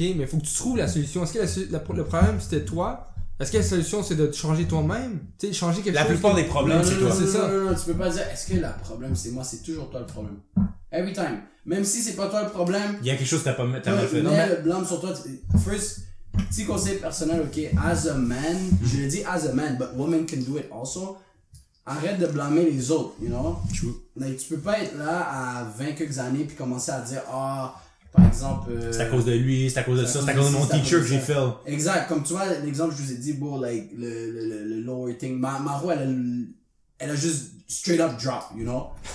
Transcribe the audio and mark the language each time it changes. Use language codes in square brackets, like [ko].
[fr] Mais il faut que tu trouves la solution. Est-ce que le problème, c'était toi? Est-ce que la solution, c'est de te changer toi-même? Tu sais, changer quelque chose? La plupart des problèmes, c'est toi. C'est ça. Non, tu peux pas dire, est-ce que le problème, c'est moi? C'est toujours toi le problème. [en] Every time. [fr] Même si c'est pas toi le problème. Il y a quelque chose que t'as mal fait. Mets le blâme sur toi. [en] First, [fr] petit conseil personnel, ok? [en] As a man, [fr] je le dis [en] as a man, but women can do it also. [fr] Arrête de blâmer les autres, [en] you know? True. Like, [fr] tu peux pas être là à 20 quelques années puis commencer à dire, par exemple... c'est à cause de lui, c'est à cause de ça, c'est à cause de mon teacher que j'ai fait. Exact. Comme tu vois, l'exemple que je vous ai dit, [en] like, [fr] le lower thing. [en] Maro, [fr] elle a juste [en] straight up drop, you know?